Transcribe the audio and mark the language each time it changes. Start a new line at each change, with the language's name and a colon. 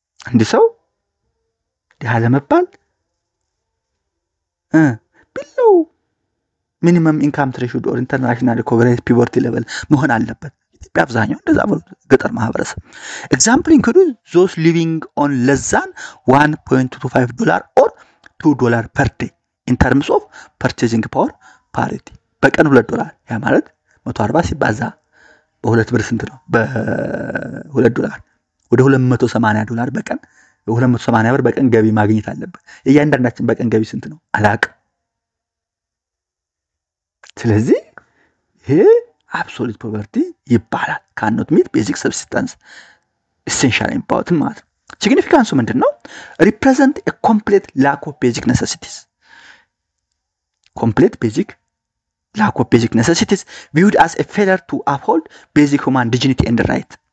Amharic: አንድ ሰው ድሃ ለመባል
English: below minimum income threshold or international recognized poverty level
Amharic: መሆን አለበት። ኢትዮጵያ አብዛኛው እንደዛ ብሎ ገጠር ማህበረሰብ
English: example include those living on less than $1.25 or $2 per day in terms of purchasing power parity.
Amharic: በቀን $2 ያ ማለት 140 ሲባዛ በ2 ብር ስንት ነው? በ$2 ወደ $280 በቀን $280 ብር በቀን ገቢ ማግኘት አለበት። እያንዳንዳችን በቀን ገቢ ስንት ነው? አላውቅም። ስለዚህ ይሄ አብሶሉት ፖቨርቲ ይባላል።
English: cannot meet basic subsistence essential important
Amharic: ማለት ነው። ሲግኒፊካንሱ ምንድነው?
English: represent a complete lack of basic necessities. Complete lack of basic necessities viewed as a failure to uphold basic human dignity and right.